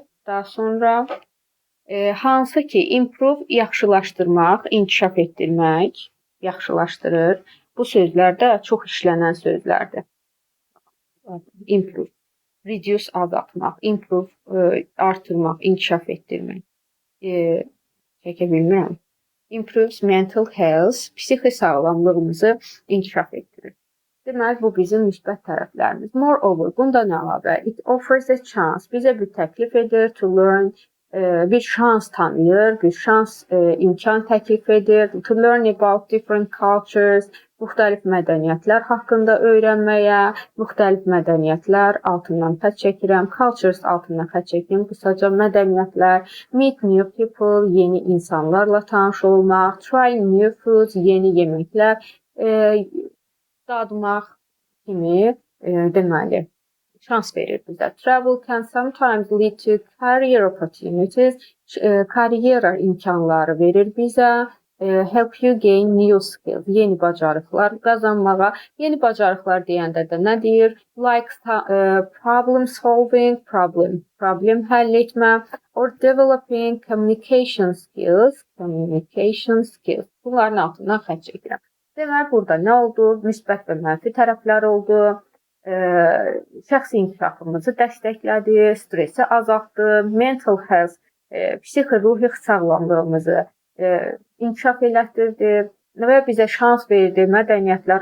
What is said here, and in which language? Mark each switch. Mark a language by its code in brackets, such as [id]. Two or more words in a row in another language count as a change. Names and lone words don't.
[az] Daha sonra hansı ki improve, yaxşılaşdırmaq, inkişaf etdirmək, yaxşılaşdırır. Bu sözlər də çox işlənən sözlərdir. [en] Improve, reduce [az] azaltmaq, improve artırmaq, inkişaf etdirmək. Çəkə bilmirəm. [en] Improves mental health, [az] psixi sağlamlığımızı inkişaf etdirir. Deməli, bu bizim müsbət tərəflərimiz. Moreover, bundan əlavə, [en] it offers a chance, [az] bizə bir təklif edir [en] to learn, [az] bir şans tanıyır, bir şans imkan təklif edir. [en] To learn about different cultures, [az] müxtəlif mədəniyyətlər haqqında öyrənməyə, müxtəlif mədəniyyətlər altından xətt çəkirəm, cultures altından xətt çəkirəm, qısaca mədəniyyətlər, [en] meet new people, [az] yeni insanlarla tanış olmaq, [en] try new foods, [az] yeni yeməklər dadmaq kimi deməli şans verir bizə. [en] Travel can sometimes lead to career opportunities. [az] Karyera imkanları verir bizə. [en] Help you gain new skills. [az] Yeni bacarıqlar qazanmağa. Yeni bacarıqlar deyəndə də nə deyir? [en] Like problem solving, [az] problem həll etmə, [en] or developing communication skills. [az] Bunların altından xətt çəkirəm. Deməli, burada nə oldu? Müsbət və mənfi tərəflər oldu. Şəxsi inkişafımızı dəstəklədi, stresi azaltdı, [en] mental health, [az] psixi-ruhi sağlamlığımızı inkişaf elətdirdi və bizə şans verdi mədəniyyətlər